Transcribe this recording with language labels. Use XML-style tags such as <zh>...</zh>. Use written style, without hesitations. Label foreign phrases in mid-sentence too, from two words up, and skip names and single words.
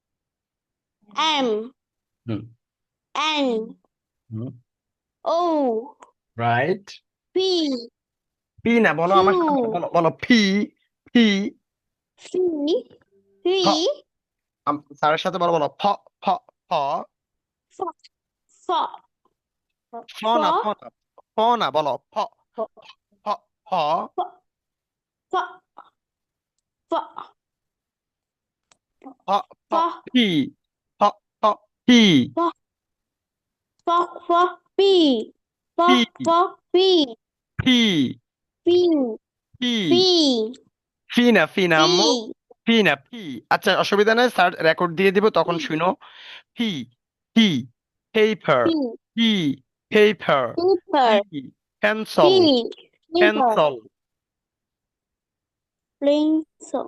<en>M, হুম N, হুম O,</en> <bn>রাইট।</bn> <en>P,</en> <bn>পি না, বলো আমার সাথে বলো,</bn> <en>Q,</en> <bn>বলো বলো ফি, ফি,</bn> <en>P, P,</en> <bn>ফ, স্যারের সাথে বলো, বলো ফ, ফ, ফ,</bn> <en>F, F,</en> <bn>ফ না, ফ</bn> <en>F,</en> <bn>না, ফ না, বলো ফ, ফ, ফ,</bn> <en>F, F,</en> <bn>ফ, ফ,</bn> <en>F,</en> <bn>ফি, ফ, ফ, ফি,</bn> <en>F, F, P,</en> <bn>ফি,</bn> <en>F, F, P,</en> <bn>ফি,</bn> <en>P,</en> <bn>ফি,</bn> <en>P,</en> <bn>ফি না, ফি না আম্মু,</bn> <en>P,</en> <bn>ফি না, ফি। আচ্ছা, অসুবিধা নেই, স্যার রেকর্ড দিয়ে দিব, তখন</bn> <en>P,</en> <bn>শুনো। ফি, ফি, পেপার,</bn> <en>P,</en> <bn>ফি, পেপার, ফি,</bn> <en>paper,</en> <bn>পেন্সিল,</bn> <en>P, paper,</en> <bn>পেন্সিল।</bn> <en>pencil,</en>